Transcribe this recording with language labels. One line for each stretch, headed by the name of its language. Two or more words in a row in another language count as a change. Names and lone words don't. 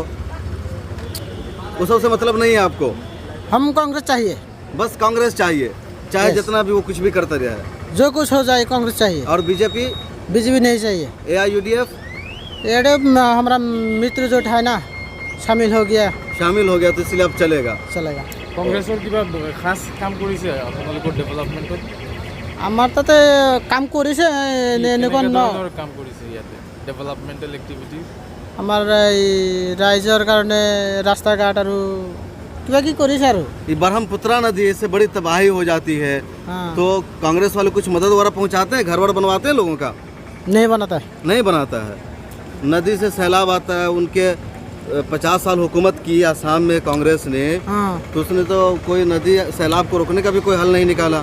Hindi: उस सबसे मतलब नहीं है आपको? हम कांग्रेस चाहिए, बस कांग्रेस चाहिए, चाहे जितना भी वो कुछ भी करता रहे। जो कुछ हो जाए कांग्रेस चाहिए। और बीजेपी बीजेपी नहीं चाहिए। एआईयूडीएफ ये हमारा मित्र जो है ना, शामिल हो गया तो इसलिए अब चलेगा।
Assamese: কংগ্ৰেছৰ কিবা খাস কাম কৰিছে আপোনালোকৰ ডেভেলপমেণ্টত? আমাৰ তাতে কাম কৰিছে এনেকুৱা ধৰণৰ কাম কৰিছে ইয়াতে
English: developmental activities?
Assamese: আমাৰ এই ৰাইজৰ কাৰণে ৰাস্তা ঘাট আৰু কিবা কি কৰিছে আৰু।
Hindi: ये ब्रह्मपुत्रा नदी इससे बड़ी तबाही हो जाती है, हाँ, तो कांग्रेस वाले कुछ मदद वगैरह पहुंचाते हैं, घर वर बनवाते हैं लोगों का? नहीं बनाता है। नहीं बनाता है। नदी से सैलाब आता है, उनके 50 साल हुकूमत की आसाम में कांग्रेस ने, हाँ, तो उसने तो कोई नदी सैलाब को रोकने का भी कोई हल नहीं निकाला।